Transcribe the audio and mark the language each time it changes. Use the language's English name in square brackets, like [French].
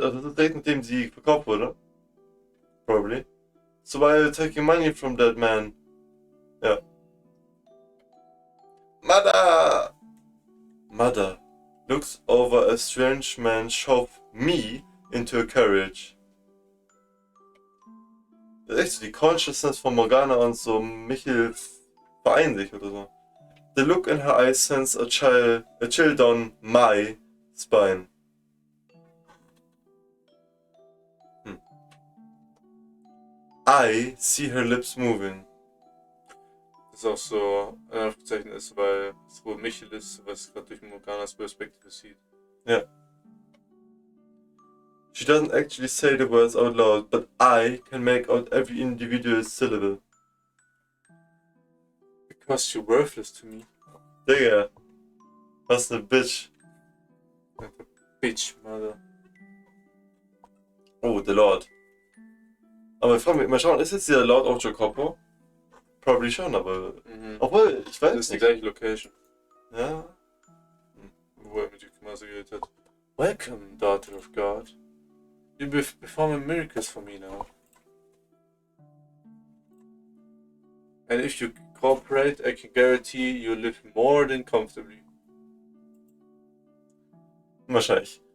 [German] Also das Date, mit dem sie verkauft wurde. [English] Probably. So why are you taking money from that man? Yeah. Mother looks over a strange man shove me into a carriage. [German] Das ist echt so die Consciousness von Morgana und so Michel vereinen sich oder so. [English] The look in her eyes sends a chill down my spine. I see her lips moving. [German] Das ist auch so ein Aufgezeichnet, weil es wohl Michel ist, was gerade durch Morganas Perspektive sieht. [English] Yeah. She doesn't actually say the words out loud, but I can make out every individual syllable. Because you're worthless to me. [German] Digga. Was ne Bitch. [English] Like a bitch, mother. Oh, the Lord. [German] Aber ich frage mich, mal schauen, ist jetzt dieser Lord auch Jacopo? Probably schon, aber... Obwohl, ich weiß Das ist die nicht. gleiche Location, Ja. wo er mit Yukimasa geredet hat. [English] Welcome, daughter of God. You'll be performing miracles for me now. And if you cooperate, I can guarantee you'll live more than comfortably. [German] Wahrscheinlich.